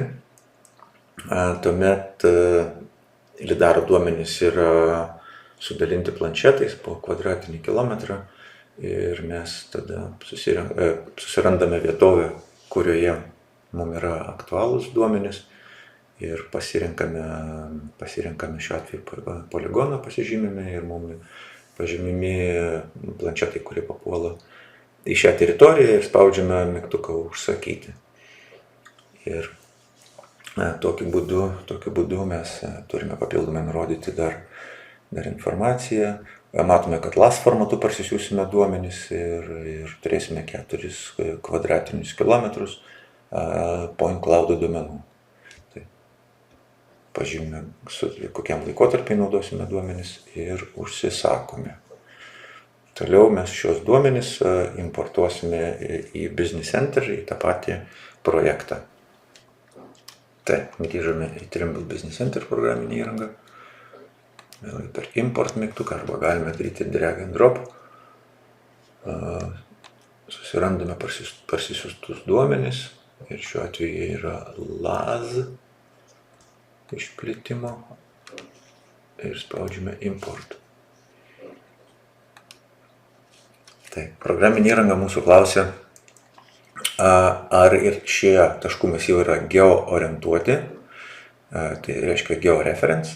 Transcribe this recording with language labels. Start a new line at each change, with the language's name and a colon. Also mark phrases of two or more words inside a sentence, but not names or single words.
Lithuanian: Tuomet Lidaro duomenys yra sudalinti planšetais po kvadratinį kilometrą ir mes tada susirandame vietovę, kurioje mums yra aktualūs duomenys ir pasirenkame šiuo atveju poligoną, pasižymime ir mums pažymimi planšetai, kurie papuola į šią teritoriją ir spaudžiame mygtuką užsakyti. Ir tokiu būdu mes turime papildomai nurodyti dar informaciją. Matome, kad LAS formatu parsisiųsime duomenys ir turėsime 4 kvadratinius kilometrus
English: point cloud
Lithuanian: duomenų. Tai pažymime, kokiam laikotarpiai naudosime duomenys ir užsisakome. Toliau mes šios duomenys importuosime į Business Center, į tą patį projektą. Taip, grįžome į Trimble Business Center programinį įrangą. Vėlgi per import mygtuką arba galime daryti
English: drag and drop.
Lithuanian: Susirandame parsisiųstus duomenys ir šiuo atveju yra LAS išplitimo ir spaudžiame import. Taip, programinė įranga mūsų klausia, ar ir šie taškų masyvai yra geoorientuoti, tai reiškia georeference.